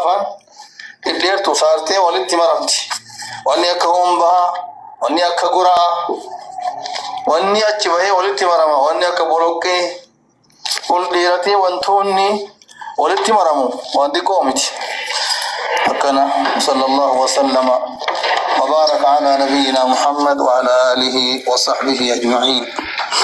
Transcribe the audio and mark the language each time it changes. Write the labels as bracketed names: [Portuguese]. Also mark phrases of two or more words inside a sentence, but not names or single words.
[Oromo] faan dhedheertu saartee walitti maramti wanni akka hombaa wanni akka guraa wanni achi bahee walitti marama wanni akka boloqqee ol dheeratee wantoonni walitti maramu waan xiqqoo miti akkana [Arabic] صلى الله وسلم وبارك على نبينا محمد وعلى آله وصحبه أجمعين.